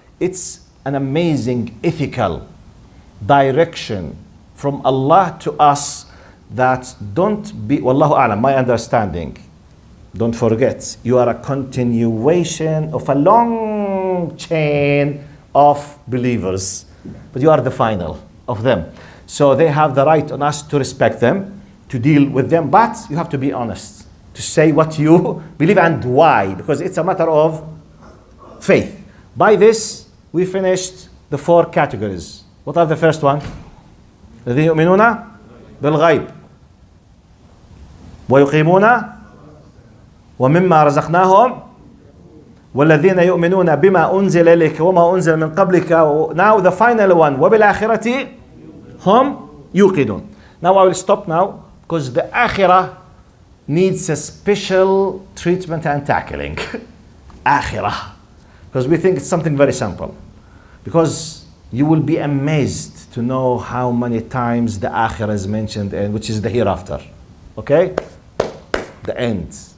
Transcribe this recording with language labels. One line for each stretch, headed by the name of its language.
English: It's an amazing ethical direction from Allah to us that don't be, Wallahu a'lam, my understanding, don't forget, you are a continuation of a long chain of believers, but you are the final of them. So they have the right on us to respect them, to deal with them, but you have to be honest, to say what you believe and why, because it's a matter of faith. By this, we finished the 4 categories. What are the first one?
Arabic: الذين يؤمنون بالغيب ويقيمون ومما رزقناهم والذين يؤمنون بما أنزل إليك وما أنزل من قبلك.
English: Now the final one,
Arabic: وبالآخرة هم يوقنون.
English: Now I will stop now because the akhirah needs a special treatment and tackling. Akhirah. Because we think it's something very simple. Because you will be amazed to know how many times the akhirah is mentioned, and which is the hereafter. Okay? The end.